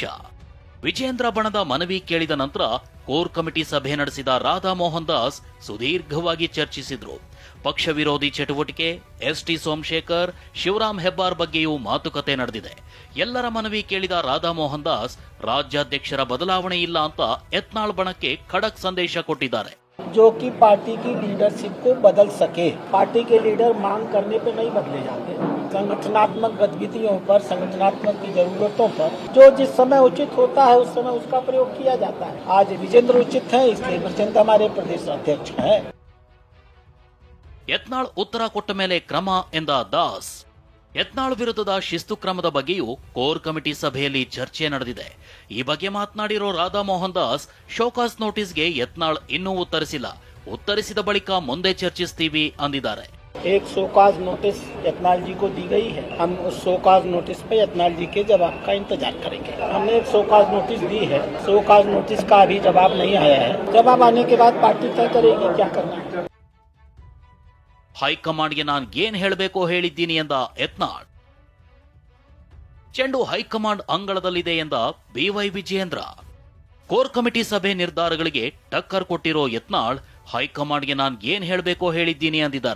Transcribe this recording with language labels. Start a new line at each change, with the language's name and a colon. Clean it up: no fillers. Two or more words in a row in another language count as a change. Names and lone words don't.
Kannada: ವಿಜಯೇಂದ್ರ ಬಣದ ಮನವಿ ಕೇಳಿದ ನಂತರ ಕೋರ್ ಕಮಿಟಿ ಸಭೆ ನಡೆಸಿದ ರಾಧಾ ಮೋಹನ್ ದಾಸ್ ಸುದೀರ್ಘವಾಗಿ ಚರ್ಚಿಸಿದ್ರು. ಪಕ್ಷ ವಿರೋಧಿ ಚಟುವಟಿಕೆ, ಎಸ್ಟಿ ಸೋಮಶೇಖರ್, ಶಿವರಾಮ್ ಹೆಬ್ಬಾರ್ ಬಗ್ಗೆಯೂ ಮಾತುಕತೆ ನಡೆದಿದೆ. ಎಲ್ಲರ ಮನವಿ ಕೇಳಿದ ರಾಧಾ ಮೋಹನ್ ದಾಸ್ ರಾಜ್ಯಾಧ್ಯಕ್ಷರ ಬದಲಾವಣೆ ಇಲ್ಲ ಅಂತ ಯತ್ನಾಳ್ ಬಣಕ್ಕೆ ಖಡಕ್ ಸಂದೇಶ ಕೊಟ್ಟಿದ್ದಾರೆ.
Hindi: जो कि पार्टी की लीडरशिप को बदल सके, पार्टी के लीडर मांग करने पे नहीं बदले जाते. संगठनात्मक गतिविधियों पर, संगठनात्मक की जरूरतों पर जो जिस समय उचित होता है उस समय उसका प्रयोग किया जाता है. आज विजेंद्र उचित है, इसलिए विजेंद्र हमारे प्रदेश अध्यक्ष है.
Kannada: ಯತ್ನಾಳ್ ಉತ್ತರ ಕೊಟ್ಟ ಮೇಲೆ ಕ್ರಮ ಎಂದ ದಾಸ್. ಯತ್ನಾಳ್ ವಿರುದ್ಧದ ಶಿಸ್ತು ಕ್ರಮದ ಬಗ್ಗೆಯೂ ಕೋರ್ ಕಮಿಟಿ ಸಭೆಯಲ್ಲಿ ಚರ್ಚೆ ನಡೆದಿದೆ. ಈ ಬಗ್ಗೆ ಮಾತನಾಡಿರೋ ರಾಧಾ ಮೋಹನ್ ದಾಸ್, ಶೋಕಾಸ್ ನೋಟಿಸ್ಗೆ ಯತ್ನಾಳ್ ಇನ್ನೂ ಉತ್ತರಿಸಿಲ್ಲ, ಉತ್ತರಿಸಿದ ಬಳಿಕ ಮುಂದೆ ಚರ್ಚಿಸ್ತೀವಿ ಅಂದಿದ್ದಾರೆ.
Hindi: एक शोकाज नोटिस यत्नाल जी को दी गई है. हम उस शोकाज नोटिस पे यत्नाल जी के जवाब का इंतजार करेंगे. हमने एक शोकाज नोटिस दी है, शोकाज नोटिस का अभी जवाब नहीं आया है. जवाब आने के बाद पार्टी तय करेगी क्या करना है.
Kannada: ಹೈಕಮಾಂಡ್ಗೆ ನಾನು ಏನ್ ಹೇಳಬೇಕೋ ಹೇಳಿದ್ದೀನಿ ಎಂದ ಯತ್ನಾಳ್. ಚೆಂಡು ಹೈಕಮಾಂಡ್ ಅಂಗಳದಲ್ಲಿದೆ ಎಂದ ಬಿವೈ ವಿಜಯೇಂದ್ರ. ಕೋರ್ ಕಮಿಟಿ ಸಭೆ ನಿರ್ಧಾರಗಳಿಗೆ ಟಕ್ಕರ್ ಕೊಟ್ಟಿರೋ ಯತ್ನಾಳ್ ಹೈಕಮಾಂಡ್ಗೆ ನಾನು ಏನ್ ಹೇಳಬೇಕೋ ಹೇಳಿದ್ದೀನಿ ಅಂದಿದ್ದಾರೆ.